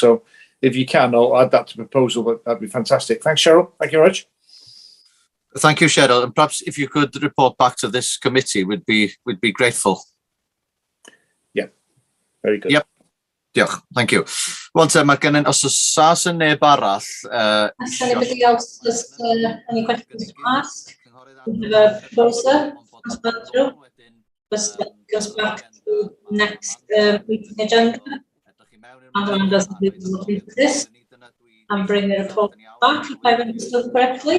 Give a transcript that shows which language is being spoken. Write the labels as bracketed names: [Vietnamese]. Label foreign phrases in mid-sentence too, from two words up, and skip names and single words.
[English] So if you can, I'll add that to the proposal. That'd be fantastic. Thanks, Cheryl. Thank you very much. Thank you, Cheryl. And perhaps if you could report back to this committee, we'd be grateful. Yeah, very good. Yep. Diolch. Thank you. One time, [Welsh] os oes neb arall. [English] Has anybody else has any questions to ask? We have a proposer. Goes back to next meeting agenda. And doesn't look into this and bring the report back if I've understood correctly.